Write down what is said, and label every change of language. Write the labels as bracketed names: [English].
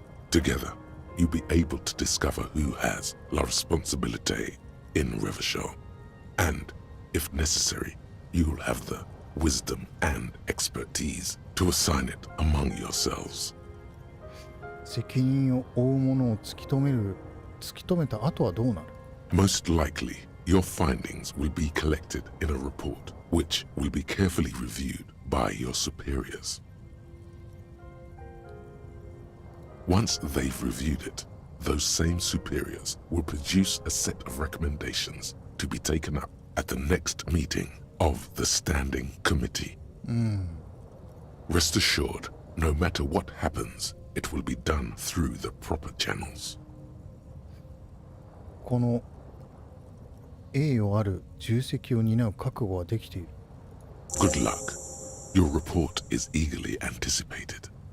[English] Together, you'll be able to discover who has la responsabilité in Rivershaw. And, if necessary, you'll have the wisdom and expertise to assign it among yourselves. [Japanese] 責任を負う者を突き止めた後はどうなる？ [English] Most likely, your findings will be collected in a report, which will be carefully reviewed by your superiors. Once they've reviewed it, those same superiors will produce a set of recommendations to be taken up at the next meeting of the Standing Committee. Rest assured, no matter what happens, it will be done through the proper channels. [Japanese] この栄誉ある重責を担う覚悟はできている。 [English] Good luck. Your report is eagerly anticipated.